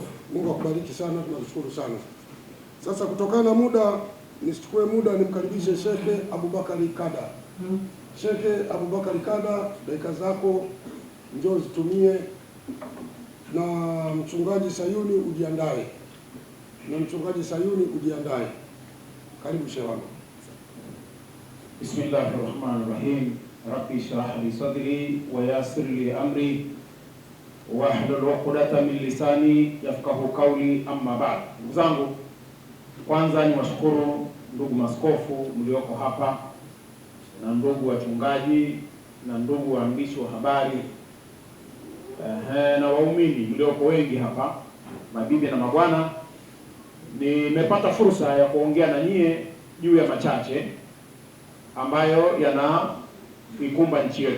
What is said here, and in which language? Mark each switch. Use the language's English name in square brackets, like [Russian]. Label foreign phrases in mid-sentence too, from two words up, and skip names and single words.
[Swahili] Mungu akubariki sana, tunakushukuru sana. Sasa kutokana na muda, nisichukue muda nimkaribishe Sheikh Abubakari Kada. Sheikh Abubakari Kada, dakika zako njoo zitumie, na mchungaji Sayuni ujiandae. Karibu Sheikh wangu. [Arabic] بسم الله الرحمن الرحيم رب اشرح لي صدري ويسر لي أمري واحلل عقدة من لساني يفقهوا قولي أما بعد. [Swahili] Ndugu zangu, kwanza ni washukuru ndugu maskofu mlioko hapa na ndugu wachungaji na ndugu waandishi wa habari na waumini mlioko wengi hapa, mabibi na mabwana. Nimepata fursa ya kuongea na nyie juu ya machache ambayo yanaikumba nchi yetu.